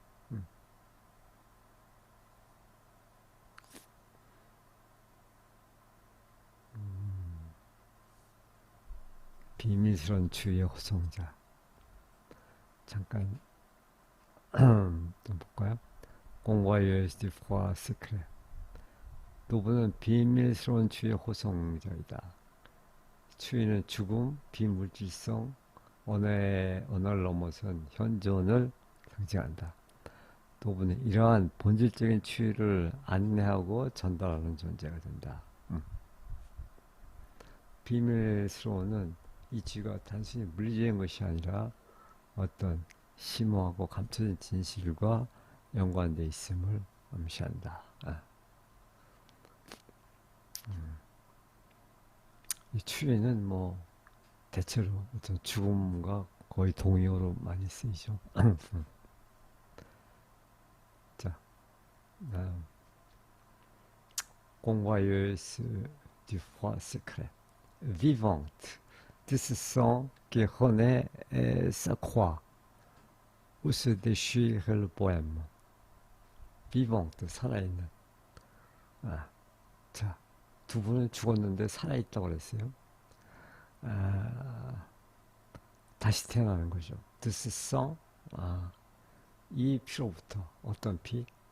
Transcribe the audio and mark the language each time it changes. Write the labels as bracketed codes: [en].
[ko] 음, 비밀스러운 추위의 호송자. 잠깐 좀 볼까요? [fr] convoyeuse du froid secret. [ko] 노부는 비밀스러운 추위의 호송자이다. 추위는 죽음, 비물질성, 언어를 넘어선 현존을 상징한다. 노부는 이러한 본질적인 추위를 안내하고 전달하는 존재가 된다. 비밀스러운은 이 추위가 단순히 물리적인 것이 아니라 어떤 심오하고 감춰진 진실과 연관되어 있음을 암시한다. 이 추위는 뭐 대체로 어떤 죽음과 거의 동의어로 많이 쓰이죠. [fr] 자, convoyeuse du froid secret, vivante de ce sang qui renaît et s'accroît, où se déchire le poème. [ko] vivante, 살아있는. 자, 두 분은 죽었는데 살아있다고 그랬어요. 다시 태어나는 거죠. [fr] de ce sang, [ko] 이 피로부터 어떤 피?